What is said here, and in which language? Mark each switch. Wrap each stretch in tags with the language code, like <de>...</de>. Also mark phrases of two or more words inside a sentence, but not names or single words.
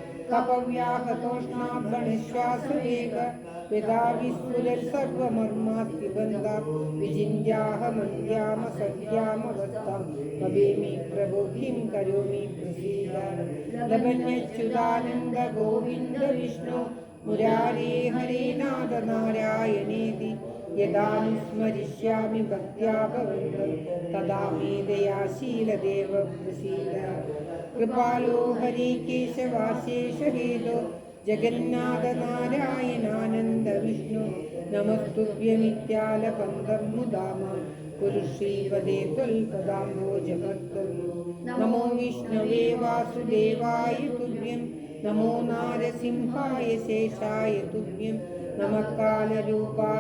<sa>കപവ്യാഹതോഷ്ണാഭണശ്വാസവേഗ യഥാ വിസ്ഫുരൽ സർവമർമാസ്തി ബന്ധാം വിജിന്യാഹമന്ത്യാമ സഖ്യാമവസ്താം ഭവേമി പ്രഭോ കിം കരോമി പ്രസീദ. ലഭന്യച്യുതാനന്ദ ഗോവിന്ദ വിഷ്ണു മുരാരേ ഹരേ നാഥ നാരായണേതി യദാനുസ്മരിഷ്യാമി ഭക്ത്യാ ഭവന്തം തദാ മേ ദയാശീലദേവ പ്രസീദ. कृपालो हरि केशवाशेषहेतो जगन्नाथ नारायणानन्द विष्णु नमस्तुभ्यमित्यालपन्दं मुदाम कुरु श्रीपदे त्वल्पदाम्बोजभक्तं नमो विष्णवे वासुदेवाय तुभ्यं नमो नारसिंहाय शेषाय तुभ्यं नमः कालरूपाय</sa>